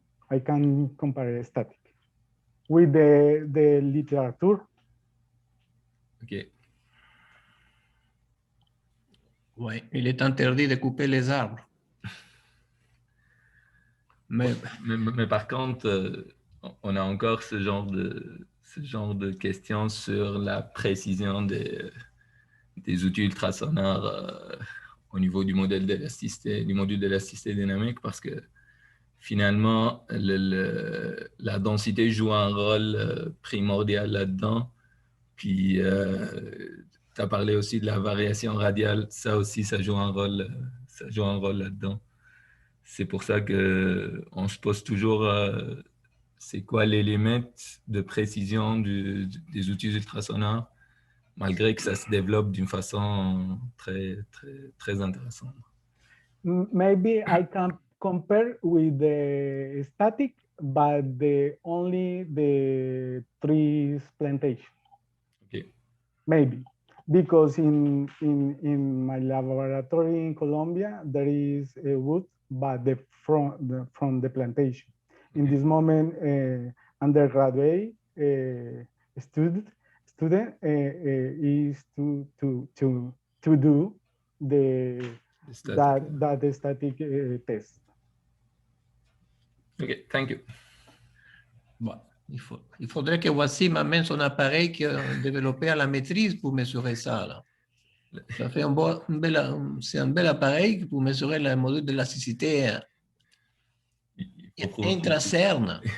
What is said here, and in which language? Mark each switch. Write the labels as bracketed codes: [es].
[en] I can compare static with the literature. OK. [fr] Oui, il est interdit de couper les arbres. Mais par contre, on a encore ce genre de questions sur la précision des outils ultrasonores au niveau du modèle d'élasticité, du module d'élasticité dynamique, parce que finalement, la densité joue un rôle primordial là-dedans. Puis, tu as parlé aussi de la variation radiale. Ça aussi, ça joue un rôle là-dedans. C'est pour ça qu'on se pose toujours c'est quoi les limites de précision des outils ultrasonores, malgré que ça se développe d'une façon très, très, très intéressante. [en] Maybe I can compare with the static, but only the trees plantation. Okay. Maybe. because in my laboratory in Colombia, there is a wood, but from the plantation. In this moment, undergraduate student is to do the static test. Okay, thank you. [fr] Bon, il faudrait que Wassim amène son appareil qu'il a développé à la maîtrise pour mesurer ça. Là. Ça fait c'est un bel appareil pour mesurer le module d'élasticité intracerne.